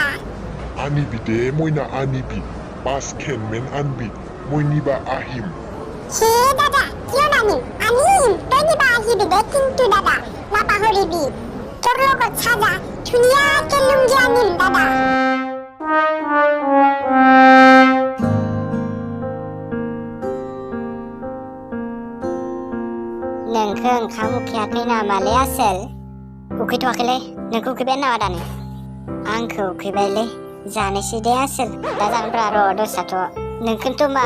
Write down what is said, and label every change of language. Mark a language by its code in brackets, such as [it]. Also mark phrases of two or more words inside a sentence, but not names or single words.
[as] আনিবি দে মইনা আনিবি পাঁচখনমান আনবি মই নিবা আহিম হে দাদা কিয় নানিম আনিম তই নিবা আহিবি দে কিন্তু দাদা নাপাহৰিবি তোৰ লগত সাজা ধুনীয়াকে লুঙ্গি আনিম দাদা [brx] नोंखौ ओंखाम उखैयाखै नामालै आसोल उखैथ'वाखैलै नोंखौ उखैबाय नामा दानो आंखौ उखैबायलै जानोसै दे आसोल दा जागोनब्रा र' दसेथ' नोंखौथ' मा